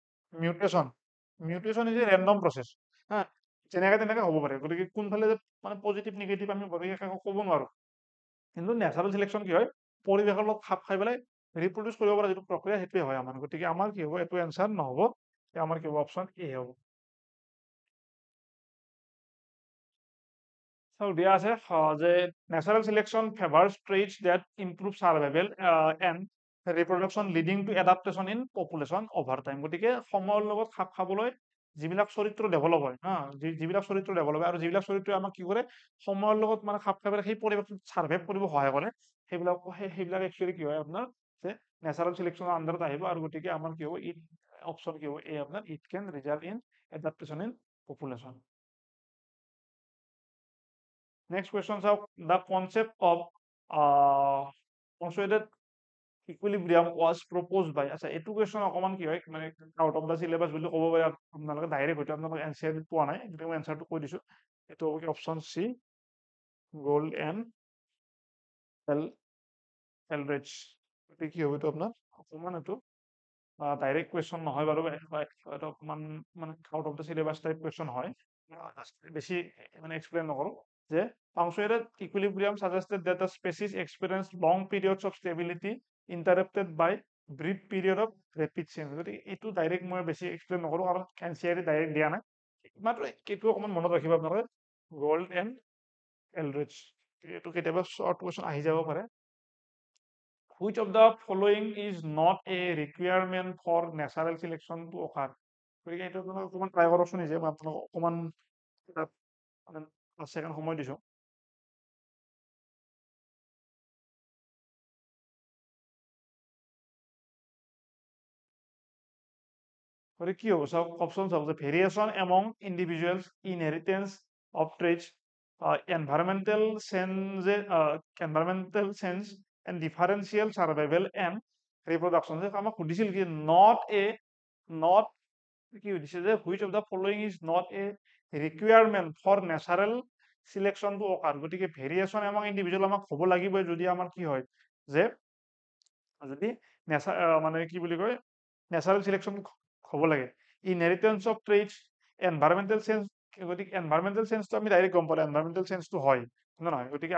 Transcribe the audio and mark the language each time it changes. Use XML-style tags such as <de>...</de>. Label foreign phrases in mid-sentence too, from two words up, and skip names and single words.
<en>mutation mutation is a random process</en> <as>হা যেনেকে তেনেকে হ'ব পাৰে গতিকে কোনফালে যে মানে</as> <en>positive negative</en> <as>আমি বঢ়িয়াকৈ ক'ব নোৱাৰো কিন্তু</as> <en>natural selection</en> <as>কি হয় পৰিৱেশৰ লগত খাপ খাই পেলাই ৰিপ্ৰডিউচ কৰিব পৰা যিটো প্ৰক্ৰিয়া সেইটোৱে হয় আমাৰ গতিকে আমাৰ কি হ'ব এইটো এনচাৰ নহ'ব আমাৰ কি হ'ব</as> <en>option A</en> <as>হ'ব</as> <en>So</en> <as>দিয়া আছে যে</as> <en>natural selection favors traits that improve survival and reproduction leading to adaptation in population over time</en> <as>গতিকে সময়ৰ লগত খাপ খাবলৈ যিবিলাক চৰিত্ৰ ডেভেলপ হয় হা যিবিলাক চৰিত্ৰ ডেভেলপ হয় আৰু যিবিলাক চৰিত্ৰই আমাক কি কৰে সময়ৰ লগত মানে খাপ খাই পেলাই সেই পৰিৱেশটোত ছাৰ্ভাইভ কৰিব সহায় কৰে সেইবিলাক একচুৱেলি কি হয় আপোনাৰ যে</as> <en>natural selectionৰ underত</en> <as>আহিব আৰু গতিকে আমাৰ কি হ'ব</as> <en>it option</en> <as>কি হ'ব এই আপোনাৰ</as> <en>it can result in adaptation in population Next question is the concept of consolidated equilibrium was proposed by</en> <as>আচ্ছা এইটো question অকমান কি হয় মানে</as> <en>out of the syllabus</en> <as>বুলি ক'ব পাৰে আপোনালোকে ডাইৰেক্ট হয়তো আপোনালোকে এনচাৰ পোৱা নাই কিন্তু মই এনচাৰটো কৈ দিছো এইটো হ'ব কি</as> <en>option C Gould and</en> <as>এলৰিচ গতিকে কি হ'ব এইটো আপোনাৰ অকমান এইটো</as> <en>direct question</en> <as>নহয় বাৰু এইটো অকমান মানে</as> <en>out of the syllabus type question</en> <as>হয় বেছি মানে এক্সপ্লেইন নকৰো যে</as> <en>punctuated equilibrium suggested that the species experienced long periods of stability interrupted by brief period of rapid</en> <as>change গতিকে এইটো ডাইৰেক্ট মই বেছি এক্সপ্লেইন নকৰো কাৰণ এনচিআৰটি ডাইৰেক্ট দিয়া নাই মাত্ৰ এইটো অকমান মনত ৰাখিব আপোনালোকে গোল্ড এণ্ড এলৰিচ এইটো কেতিয়াবা</as> <en>short question</en> <as>আহি যাব পাৰে</as> <en>which of the following is not a requirement for natural selection to occur</en> <as>গতিকে এইটো আপোনালোকে অকমান ট্ৰাই কৰকচোন নিজে মই আপোনালোকক অকমান মানে 5 ছেকেণ্ড সময় দিছো গতিকে কি হ'ব চাওক অপশ্যন চাওক যে</as> <en>variation among individuals inheritance of traits environmental change and differential survival and reproduction</en> <as>যে আমাক সুধিছিল কি নট কি সুধিছে যে</as> <en>which of the following is not a requirement for natural selection to occur</en> <as>গতিকে</as> <en>variation among individual</en> <as>আমাক হ'ব লাগিবই যদি আমাৰ কি হয় যে যদি মানে কি বুলি কয়</as> <en>natural selection</en> <as>হ'ব লাগে</as> <en>inheritance of traits environmental change</en> <as>গতিকে</as> <en>environmental changeটো</en> <as>আমি ডাইৰেক্ট গম পালোঁ</as> <en>environmental changeটো</en> <as>হয় নহয় গতিকে</as>